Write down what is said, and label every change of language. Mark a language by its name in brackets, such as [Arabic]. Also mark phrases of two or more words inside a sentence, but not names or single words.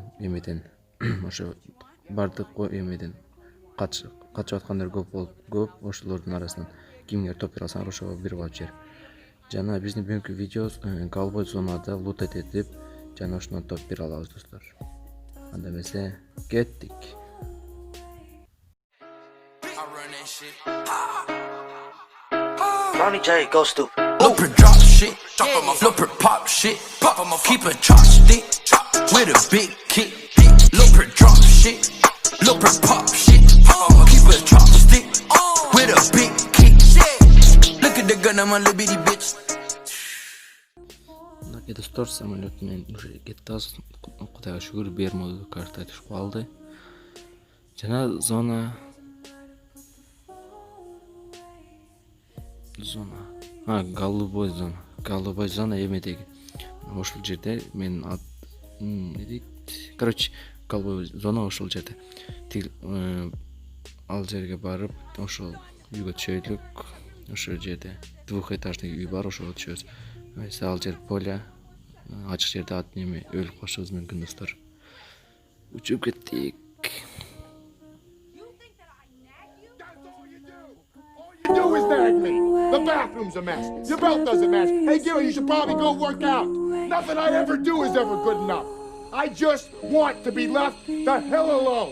[Kyrgyz] Эметен ошо бардык эмеден катышып аткандар көп, ошолордун арасынан кимге топ бере алсаңар ошого бир ваучер. Жана биздин бүгүнкү видеобуз Голубой зонада лут этип, жана ошондон топ бере алабыз достор. Анда эмесе кеттик. [English] Ronnie J, go stupid. Looper drop shit, Looper pop shit, keep a chopstick with a big kick. Looper drop shit, Looper pop shit, keep a chopstick with a big kick. Look at the gun, I'm a little bitty bitch. [Kyrgyz] Мынакей достор, самолет менен уже кетти азыр. Кудайга шүгүр, Бермуда карта түшүп калды. Жана зона голубой зона эмедеги ошол жерде мен не дейт, короче, голубой зона ошол жерде. Ал жерге барып, ошол үйгө түшөйлүк. Ошол жерде двухэтажный үй бар, ошого түшөбүз. Ал жер поля, ачык жерде ат неме өлүп калышыбыз мүмкүн достор. Учуп кеттик. [English] Do is nag me. The bathroom's a mess. Your belt doesn't match. Hey, Gary, you should probably go work out. Nothing I ever do is ever good enough. I just want to be left the hell alone.